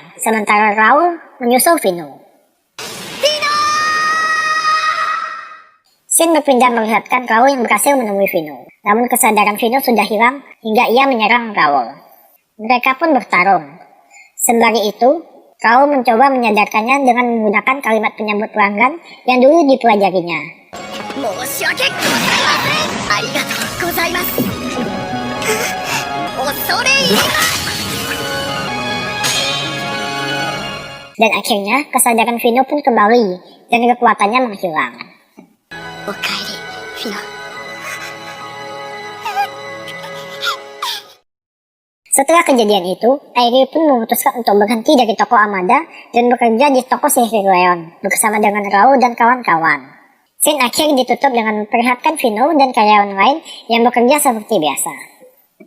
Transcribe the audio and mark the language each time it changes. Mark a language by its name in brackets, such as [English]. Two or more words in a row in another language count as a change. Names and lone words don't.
[Indonesian] Sementara Raul menyusul Vino. Shin berpindah melihatkan Raul yang berhasil menemui Vino. Namun kesadaran Vino sudah hilang hingga ia menyerang Raul. Mereka pun bertarung. Sembari itu, Raul mencoba menyadarkannya dengan menggunakan kalimat penyambut pelanggan yang dulu dipelajarinya. [Japanese] し訳ございません。ありがとうございます。恐れ入ります。 [Indonesian] Dan akhirnya kesadaran Vino pun kembali dan kekuatannya menghilang. [Japanese] おかえり、フィノ。 [Indonesian] Setelah kejadian itu, Airi pun memutuskan untuk berhenti dari toko Amada dan bekerja di toko sihir Leon bersama dengan Rao dan kawan-kawan. Scene akhir ditutup dengan memperlihatkan Vino dan karyawan lain yang bekerja seperti biasa.